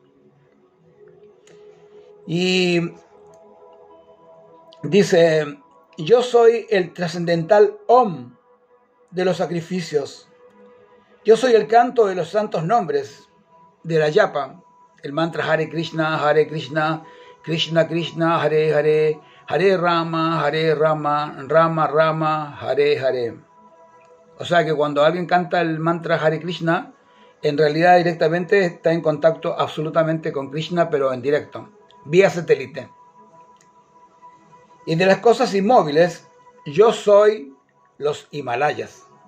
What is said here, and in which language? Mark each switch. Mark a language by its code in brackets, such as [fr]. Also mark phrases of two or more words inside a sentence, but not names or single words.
[es] Y dice: yo soy el trascendental Om de los sacrificios. Yo soy el canto de los santos nombres de la Yapa, el mantra Hare Krishna, Krishna Krishna, Hare Hare, Hare Rama, Rama Rama, Hare Hare. O sea que cuando alguien canta el mantra Hare Krishna, en realidad directamente está en contacto absolutamente con Krishna, pero en directo, vía satélite. Y de las cosas inmóviles, yo soy los Himalayas.